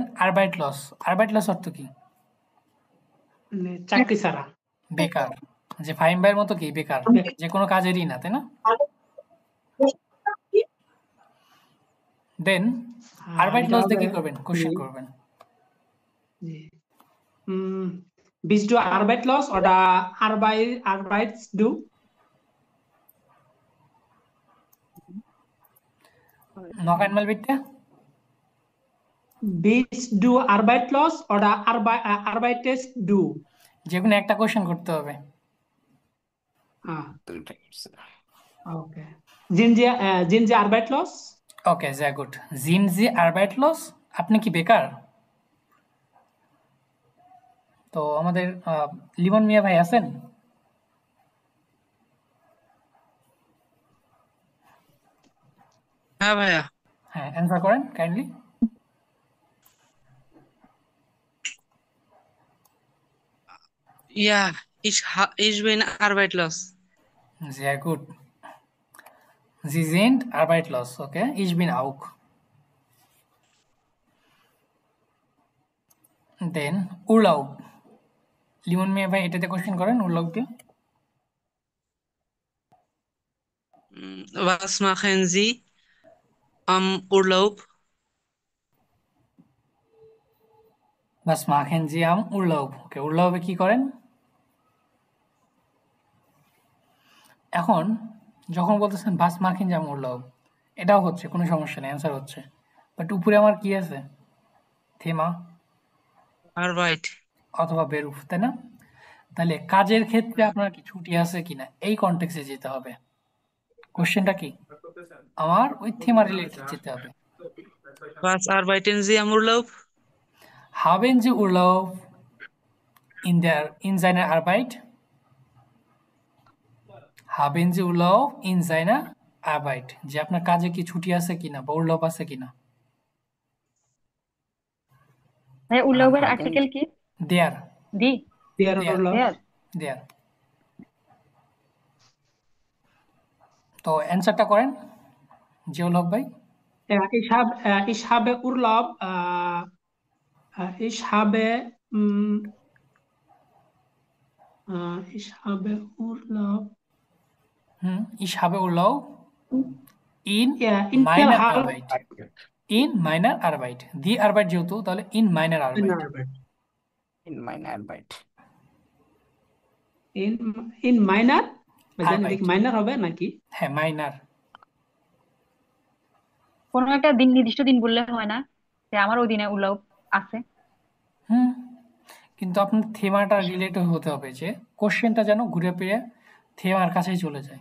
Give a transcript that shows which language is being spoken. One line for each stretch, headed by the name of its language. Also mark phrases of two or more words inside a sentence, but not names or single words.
Bangla: আরবাইট লস, আরবাইট লস অর্থ কি? মানে চাকরি ছাড়া। বেকার। যে ফাহিম ভাইয়ের মতো কি বেকার, যে কোনো কাজেরই না, তাই না? দেন আরবাইট এটা লস হবে দিয়ে কি করবেন? কোশ্চেন করবেন। জি।
German: Bist du arbeitslos oder arbeitest du? Noch einmal bitte. Bist du arbeitslos oder arbeitest du?
Bangla: যে কোনো একটা কোশ্চেন করতে হবে।
German: Okay. Sind Sie arbeitslos? ওকে, sehr gut. Sind Sie arbeitslos?
Bangla: আপনি কি বেকার? তো আমাদের লিমন মিয়া ভাই আছেন? হ্যাঁ ভাইয়া। হ্যাঁ, অ্যান্সার করেন কাইন্ডলি।
German: Ja, ich bin arbeitslos. Sehr gut. Sie sind arbeitslos. Okay, ich bin auch. Then Urlaub.
Bangla: লিমন মিয়া ভাই এটাতে কোশ্চেন করেন উর্লাব দিয়ে।
German: Was machen Sie am Urlaub? Was machen Sie am Urlaub?
Bangla: ওকে, উর্লাবে কি করেন? এখন যখন বলতেছেন
German: Was machen Sie am Urlaub,
Bangla: এটাও হচ্ছে, কোনো সমস্যা নেই, অ্যান্সার হচ্ছে। বাট উপরে আমার কি আছে? থেমা
German: Arbeit.
Bangla: অথবা বেরুফ, তাই না? তাহলে কাজের ক্ষেত্রে আপনার কি ছুটি আছে কিনা, এই কনটেক্সটে যেতে হবে। কোশ্চেনটা কি? আমার ওই থেমা রিলেটেড যেতে হবে।
German: Was arbeiten Sie am Urlaub? Haben Sie Urlaub in seiner Arbeit? Haben Sie Urlaub in seiner Arbeit?
Bangla: যে আপনার কাজে কি ছুটি আছে কিনা বা উর্লাব আছে কিনা। ভাই উল্লাবের আর্টিকেল কি?
German: দেয়ার। দি There দেয়ার।
Bangla: দেয়ার। তো অ্যান্সারটা করেন জিয়াউল হক ভাই।
German: Ich habe Urlaub. Ich habe Urlaub. Ich habe Urlaub in in meiner der Arbeit. In meiner Arbeit. Die Arbeit যেহেতু, তাহলে in meiner Arbeit. In meiner Arbeit. In meiner Arbeit.
Bangla: মাইনার হবে নাকি? হ্যাঁ, মাইনার। কোনো একটা দিন, নির্দিষ্ট দিন বললে হয় না যে আমার ওই দিনে উল্লাব আছে? কিন্তু আপনার থেমাটা রিলেটেড হতে হবে, যে কোশ্চেনটা যেন ঘুরে ফিরে থেমার কাছেই চলে যায়।